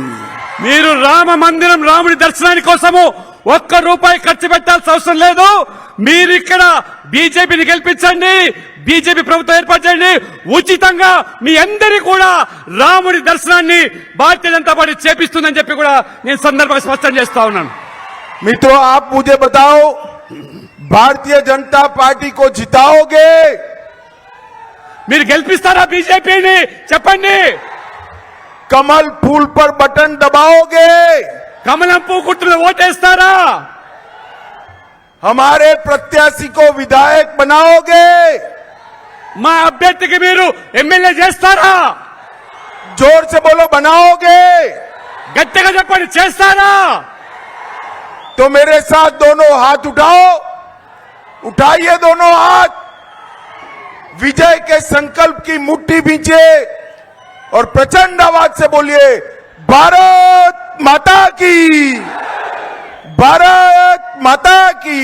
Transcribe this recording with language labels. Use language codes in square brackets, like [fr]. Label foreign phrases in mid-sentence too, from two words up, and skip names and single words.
[te] మీరు రామ మందిరం రాముడి దర్శనాని కోసము ఒక్క రూపాయి ఖర్చు పెట్టాల్సిన అవసరం లేదు. మీరు ఇక్కడ బీజేపీని గెలిపించండి, బీజేపీ ప్రభుత్వం ఏర్పాటు చేయండి, ఉచితంగా మీ అందరి కూడా రాముడి దర్శనాన్ని భారతీయ జనతా పార్టీ చేపిస్తుందని చెప్పి కూడా నేను సందర్భంగా స్పష్టం చేస్తా ఉన్నాను. [hi] मित्रों, आप मुझे बताओ, भारतीय जनता पार्टी को जिताओगे? [te] మీరు గెలిపిస్తారా బీజేపీని? చెప్పండి. [hi] कमल फूल पर बटन दबाओगे? [te] కమలం పువ్వు గుర్తులో ఓటేస్తారా? [hi] हमारे प्रत्याशी को विधायक बनाओगे? [te] మా అభ్యర్థికి మీరు ఎమ్మెల్యే చేస్తారా? [hi] जोर से बोलो, बनाओगे? [te] గట్టిగా చెప్పండి, చేస్తారా? [hi] तो मेरे साथ दोनों हाथ उठाओ, उठाइए दोनों हाथ, विजय के संकल्प की मुट्ठी भींचे और प्रचंड आवाज से बोलिए, भारत माता की, भारत माता की,